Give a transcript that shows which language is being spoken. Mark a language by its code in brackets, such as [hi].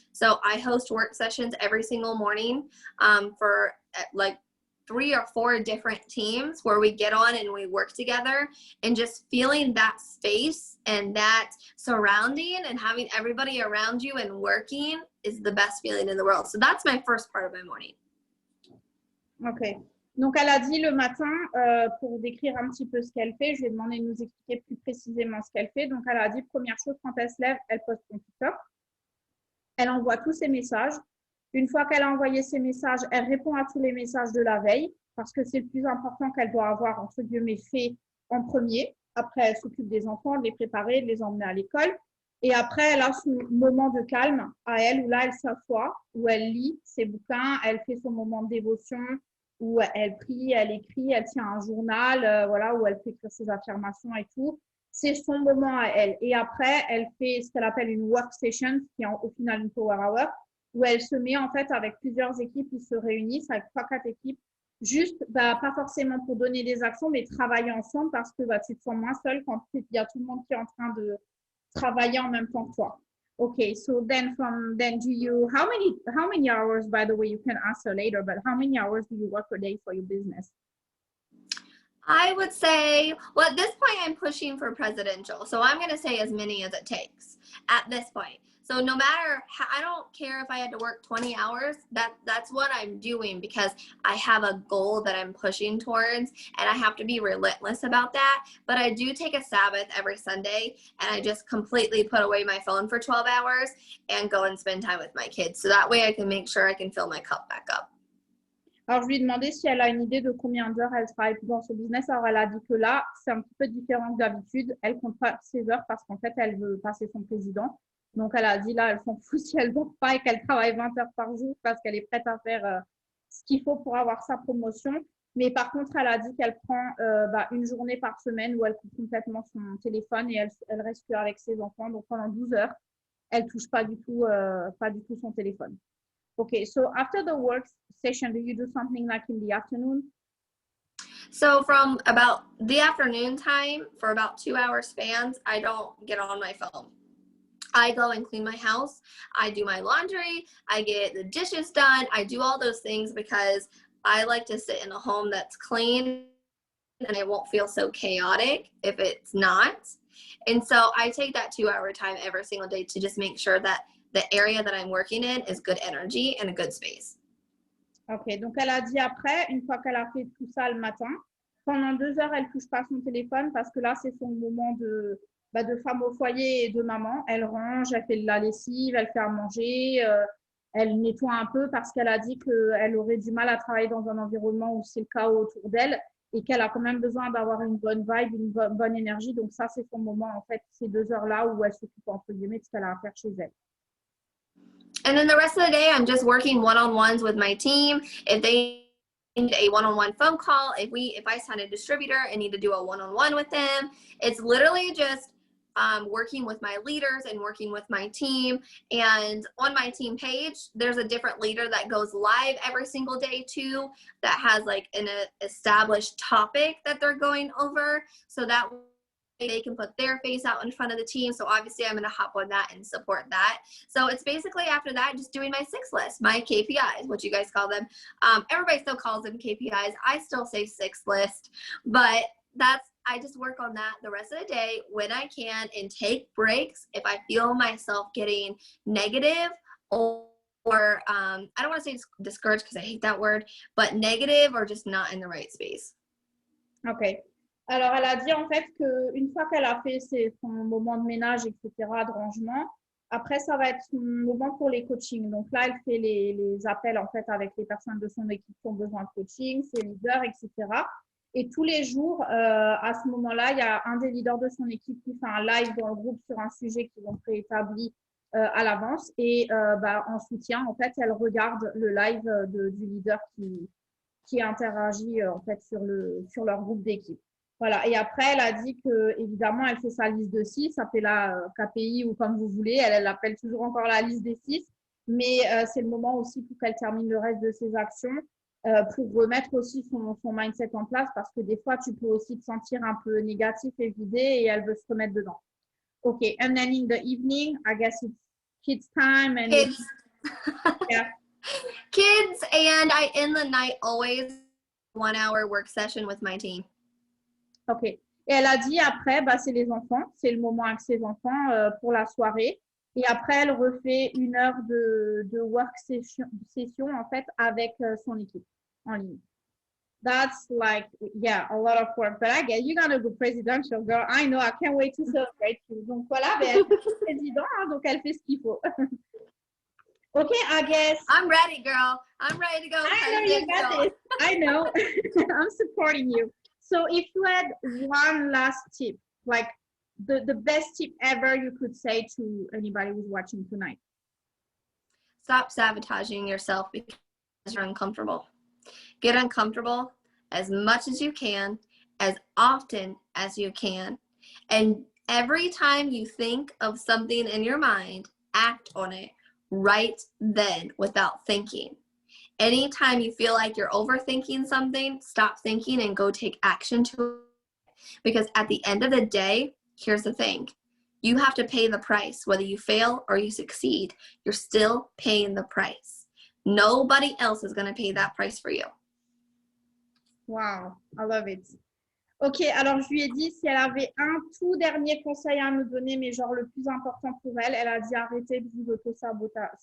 [en] So I host work sessions every single morning for like 3 or 4 different teams where we get on and we work together, and just feeling that space and that surrounding and having everybody around you and working is the best feeling in the world. So that's my first part of my morning. Ok. [fr] Donc, elle a dit le matin, pour décrire un petit peu ce qu'elle fait, je lui ai demandé de nous expliquer plus précisément ce qu'elle fait. Donc, elle a dit, première chose, quand elle se lève, elle poste son TikTok. Elle envoie tous ses messages. Une fois qu'elle a envoyé ses messages, elle répond à tous les messages de la veille parce que c'est le plus important qu'elle doit avoir, entre guillemets, fait en premier. Après, elle s'occupe des enfants, de les préparer, de les emmener à l'école. Et après, elle a son moment de calme à elle, où là, elle s'assoit, où elle lit ses bouquins, elle fait son moment de dévotion, où elle prie, elle écrit, elle tient un journal, voilà, où elle fait écrire ses affirmations et tout. C'est son moment à elle. Et après, elle fait ce qu'elle appelle une work session, qui est au final une power hour, où elle se met en fait avec plusieurs équipes, ils se réunissent avec 3-4 équipes, juste, bah, pas forcément pour donner des actions, mais travailler ensemble parce que bah, tu te sens moins seul quand il y a tout le monde qui est en train de travailler en même temps que toi. [en] Okay, so then do you, how many hours, by the way, you can answer later, but how many hours do you work a day for your business? I would say, well, at this point, I'm pushing for presidential. So I'm going to say as many as it takes at this point. So no matter how, I don't care if I had to work 20 hours, that's what I'm doing because I have a goal that I'm pushing towards and I have to be relentless about that. But I do take a Sabbath every Sunday and I just completely put away my phone for 12 hours and go and spend time with my kids. So that way I can make sure I can fill my cup back up. [fr] Alors, je lui ai demandé si elle a une idée de combien d'heures elle travaille dans son business. Alors, elle a dit que là, c'est un petit peu différent que d'habitude. Elle compte pas ses heures parce qu'en fait, elle veut passer son président. Donc, elle a dit là, elle s'en fout si elle ne dort pas et qu'elle travaille 20 heures par jour parce qu'elle est prête à faire ce qu'il faut pour avoir sa promotion. Mais par contre, elle a dit qu'elle prend une journée par semaine où elle coupe complètement son téléphone et elle reste avec ses enfants. Donc, pendant 12 heures, elle ne touche pas du tout son téléphone. [en] Okay, so after the work session, do you do something like in the afternoon? So from about the afternoon time, for about 2-hour spans, I don't get on my phone. I go and clean my house. I do my laundry. I get the dishes done. I do all those things because I like to sit in a home that's clean and it won't feel so chaotic if it's not. And so I take that 2-hour time every single day to just make sure that the area that I'm working in is good energy and a good space. [fr] Ok, donc elle a dit après, une fois qu'elle a fait tout ça le matin, pendant 2 heures, elle ne touche pas son téléphone parce que là, c'est son moment de femme au foyer et de maman. Elle range, elle fait de la lessive, elle fait à manger, elle nettoie un peu parce qu'elle a dit qu'elle aurait du mal à travailler dans un environnement où c'est le chaos autour d'elle et qu'elle a quand même besoin d'avoir une bonne vibe, une bonne énergie. Donc ça, c'est son moment, en fait, ces 2 heures-là où elle s'occupe, entre guillemets, de ce qu'elle a à faire chez elle. [en] And then the rest of the day, I'm just working one-on-ones with my team. If they need a one-on-one phone call, if I sign a distributor and need to do a one-on-one with them, it's literally just working with my leaders and working with my team. And on my team page, there's a different leader that goes live every single day too, that has like an established topic that they're going over. So that they can put their face out in front of the team. So obviously I'm going to hop on that and support that. So it's basically after that, just doing my 6 list, my KPIs, what you guys call them. Everybody still calls them KPIs. I still say 6 list, but I just work on that the rest of the day when I can and take breaks if I feel myself getting negative or I don't want to say discouraged because I hate that word, but negative or just not in the right space. OK. [fr] Alors, elle a dit en fait qu'une fois qu'elle a fait son moment de ménage, etc., de rangement, après, ça va être son moment pour les coachings. Donc là, elle fait les appels en fait avec les personnes de son équipe qui ont besoin de coaching, ses leaders, etc. Et tous les jours, à ce moment-là, il y a un des leaders de son équipe qui fait un live dans le groupe sur un sujet qu'ils ont préétabli à l'avance. Et en soutien, en fait, elle regarde le live du leader qui interagit en fait sur leur groupe d'équipe. Voilà. Et après, elle a dit que évidemment, elle fait sa liste de 6, appelez-la KPI ou comme vous voulez. Elle appelle toujours encore la liste des 6. Mais c'est le moment aussi pour qu'elle termine le reste de ses actions pour remettre aussi son mindset en place parce que des fois, tu peux aussi te sentir un peu négatif et vidé et elle veut se remettre dedans. [en] OK. And then in the evening, I guess it's kids time. And Kids. Yeah. Kids, and I end the night always 1 hour work session with my team. OK. [fr] Et elle a dit après, c'est les enfants. C'est le moment avec ses enfants pour la soirée. Et après, elle refait 1 heure de work session en fait avec son équipe en ligne. [en] That's like, yeah, a lot of work. But I get you're gonna go presidential, girl. I know. I can't wait to celebrate you. [fr] Donc voilà, elle est président, hein, donc elle fait ce qu'il faut. [en] OK, I guess. I'm ready, girl. I'm ready to go. I know you got this. I know. I'm supporting you. So if you had one last tip, like the best tip ever you could say to anybody who's watching tonight. Stop sabotaging yourself because you're uncomfortable. Get uncomfortable as much as you can, as often as you can. And every time you think of something in your mind, act on it right then without thinking. Anytime you feel like you're overthinking something, stop thinking and go take action to it. Because at the end of the day, here's the thing. You have to pay the price. Whether you fail or you succeed, you're still paying the price. Nobody else is going to pay that price for you. Wow, I love it. [fr] OK, alors je lui ai dit si elle avait un tout dernier conseil à nous donner, mais genre le plus important pour elle, elle a dit arrêtez de vous auto-saboter.